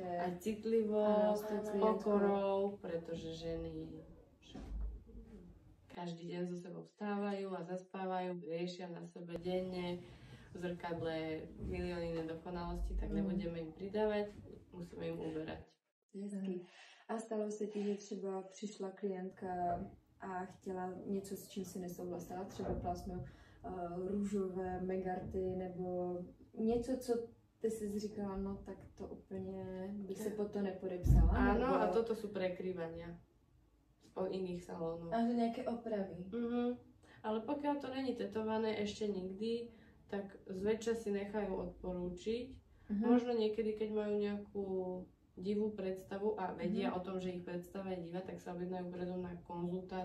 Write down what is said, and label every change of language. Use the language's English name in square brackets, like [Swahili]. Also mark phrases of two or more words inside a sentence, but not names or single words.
[Slovak] Aj citlivo, s pokorou, pretože ženy každý deň so sebou vstávajú a zaspávajú, riešia na sebe denne v zrkadle milióny nedokonalostí, tak nebudeme im pridávať, musíme im uberať. [Czech] Hezky. A stalo se ti, že třeba přišla klientka a chtěla něco, s čím si nesouhlasila, třeba plásnu růžové megarty nebo něco, co ty si říkala, no tak to úplně bych se pod to nepodepsala. [Slovak] Áno, nebo... a toto sú prekrývania od iných salónov. A nejaké opravy. Ale pokiaľ to není tetované ešte nikdy, tak zväčša si nechajú odporúčiť. Možno niekedy, keď majú nejakú divú predstavu a vedia o tom, že ich predstava je divá, tak sa objednajú predom na konzultáciu.